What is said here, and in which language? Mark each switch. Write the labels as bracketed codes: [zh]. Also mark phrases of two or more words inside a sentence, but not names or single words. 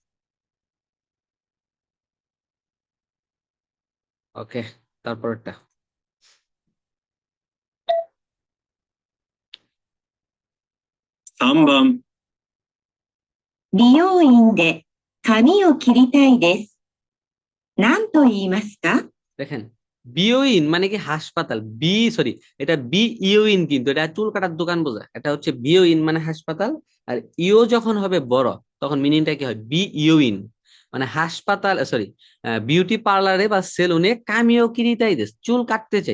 [bn] ওকে, তারপরটা। [ja] 3 番、美容院で髪を切りたいです。何と言いますか？ [bn] দেখেন, বিওইন মানে কি হাসপাতাল, সরি, এটা বি ইওইন, কিন্তু এটা চুল কাটার দোকান বোঝা, এটা হচ্ছে বিওইন মানে হাসপাতাল। আর ইও যখন হবে বড়, তখন মিনিংটা কি হয়? বি ইওইন মানে হাসপাতাল, সরি, বিউটি পার্লারে বা সেলুনে [ja] 髪を切りたいです, [bn] চুল কাটতে চাই।